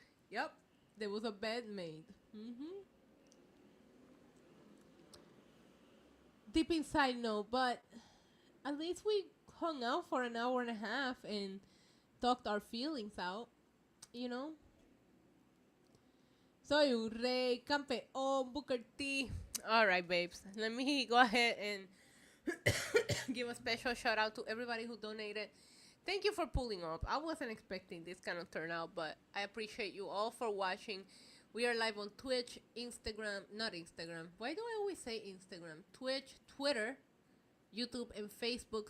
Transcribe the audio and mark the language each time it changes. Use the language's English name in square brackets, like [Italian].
[English] Yep, there was a bed made. Deep inside, no, but at least we hung out for an hour and a half and talked our feelings out, you know? [Spanish] Soy un rey, campeón, Booker T. [English] All right, babes. Let me go ahead and give a special shout out to everybody who donated. Thank you for pulling up. I wasn't expecting this kind of turnout, but I appreciate you all for watching. We are live on Twitch, not Instagram. Why do I always say Instagram? Twitch, Twitter, YouTube, and Facebook.